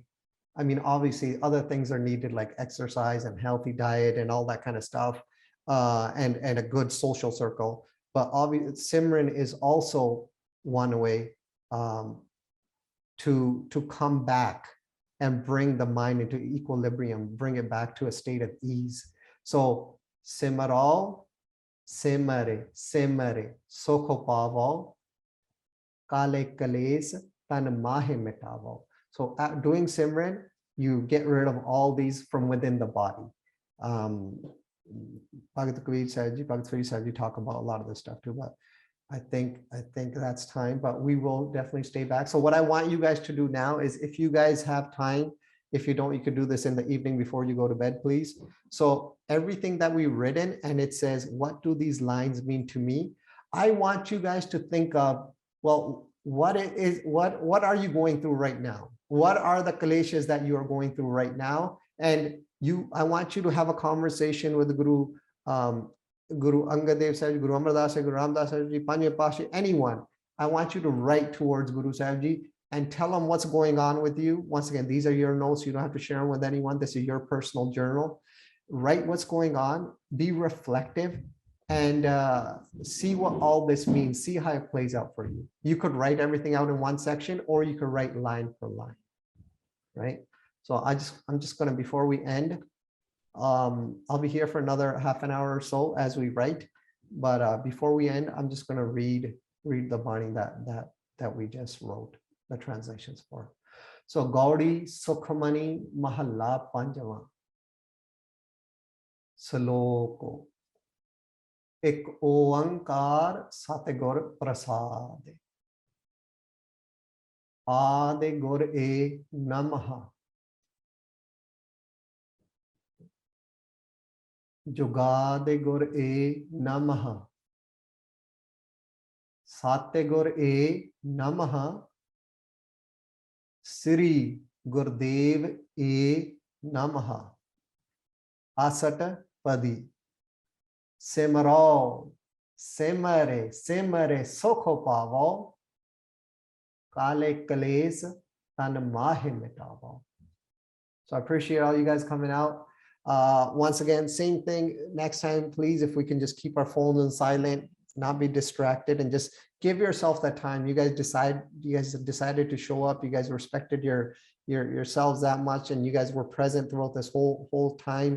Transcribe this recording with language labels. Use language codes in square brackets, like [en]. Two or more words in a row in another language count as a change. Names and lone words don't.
[en] I mean, obviously other things are needed like exercise and healthy diet and all that kind of stuff, and a good social circle. But obviously Simran is also one way to come back and bring the mind into equilibrium, bring it back to a state of ease. [pa] So ਸਿਮਰੋ ਸਿਮਰਿ ਸਿਮਰਿ ਸੁਖੁ ਪਾਵਉ ਕਲਿ ਕਲੇਸ ਤਨ ਮਾਹਿ ਮਿਟਾਵਉ. [en] So doing Simran, you get rid of all these from within the body. Bhagat Kabir Sahib, Bhagat Farida Sahib, you talk about a lot of this stuff too, but I think that's time, but we will definitely stay back. So what I want you guys to do now is, if you guys have time, if you don't, you could do this in the evening before you go to bed, please. So everything that we've written, and it says, what do these lines mean to me? I want you guys to think of, well, what are you going through right now? What are the kaleshas that you are going through right now? And I want you to have a conversation with the Guru, Guru Angad Dev Sahib, Guru Amar Das, Guru Ram Das Sahib, [pa] ਪੰਜਵੇਂ ਪਾਤਸ਼ਾਹ, [en] anyone. I want you to write towards Guru Sahib Ji and tell them what's going on with you. Once again, these are your notes. You don't have to share them with anyone. This is your personal journal. Write what's going on, be reflective, and see what all this means. See how it plays out for you. You could write everything out in one section, or you could write line per line, right? So I'm just gonna, before we end, I'll be here for another half an hour or so as we write, but before we end, I'm just gonna read the Bani that we just wrote the translations for. [pa] So ਗਉੜੀ ਸੁਖਮਨੀ ਮਹਲਾ ਪੰਜਵਾ ਸਲੋਕੁ ਇਕ ਓਅੰਕਾਰ ਸਤਿਗੁਰ ਪ੍ਰਸਾਦਿ ਆਦਿ ਗੁਰ ਏ ਨਮਹ ਜੁਗਾਦਿ ਗੁਰ ਏ ਨਮਹ ਸਤਿਗੁਰ ਏ ਨਮਹ ਸ੍ਰੀ ਗੁਰਦੇਵ ਏ ਨਮਹ ਅਸਟਪਦੀ ਸਿਮਰਉ ਸਿਮਰਿ ਸਿਮਰਿ ਸੁਖੁ ਪਾਵਉ ਕਲਿ ਕਲੇਸ ਤਨ ਮਾਹਿ ਮਿਟਾਵਉ. [en] So I appreciate all you guys coming out. Once again, same thing next time, please, if we can just keep our phones on silent, not be distracted, and just give yourself that time. You guys decided to show up. You guys respected yourselves that much, and you guys were present throughout this whole time.